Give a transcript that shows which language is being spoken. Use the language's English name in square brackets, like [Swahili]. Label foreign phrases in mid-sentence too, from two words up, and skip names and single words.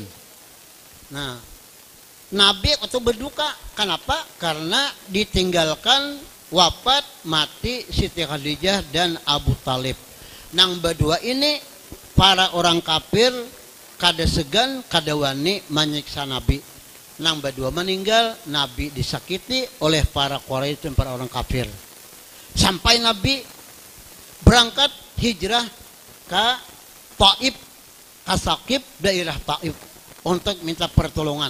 [Indonesian] Nah, Nabi waktu berduka, kenapa? Karena ditinggalkan wafat mati Siti Khadijah dan Abu Talib. Nang berdua ini para orang kafir [Banjar] kada segan kada wani [Indonesian] menyiksa Nabi. Nang berdua meninggal, Nabi disakiti oleh para Quraisy dan para orang kafir. Sampai Nabi berangkat hijrah ke Taif, ke Saqif, daerah Taif untuk minta pertolongan.